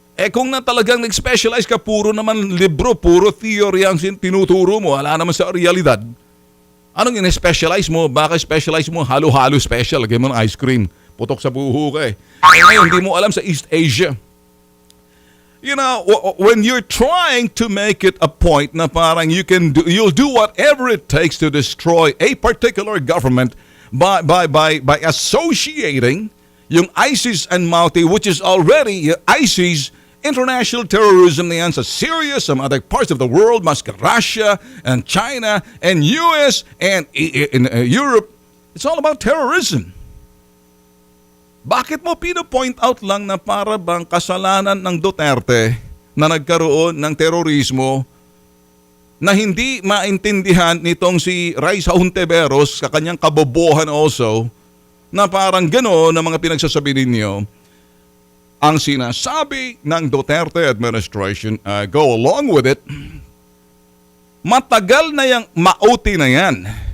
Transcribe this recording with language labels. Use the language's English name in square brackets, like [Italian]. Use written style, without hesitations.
[Filipino] Kung na talagang nag-specialize ka, puro naman libro, puro theory ang tinuturo mo, wala naman sa realidad. Anong in-specialize mo? Baka specialize mo, halo-halo special. Lagyan mo ng ice cream. Putok sa buho ka eh. Ngayon, hindi mo alam sa East Asia. [English] You know, when you're trying to make it a point [Filipino] na parang [English] you'll do whatever it takes to destroy a particular government by associating yung ISIS and Mauti, which is already ISIS, international terrorism [Filipino] na yan sa [English] Syria, some other parts of the world, mas Russia and China and US and in Europe. It's all about terrorism. [Filipino] Bakit mo pino-point out lang na para bang kasalanan ng Duterte na nagkaroon ng terorismo na hindi maintindihan nitong si Raisa Hontiveros sa kanyang kabobohan also na parang gano'n na mga pinagsasabi ninyo ang sinasabi ng Duterte administration, [English] go along with it, [Filipino] matagal na yung mauti na yan.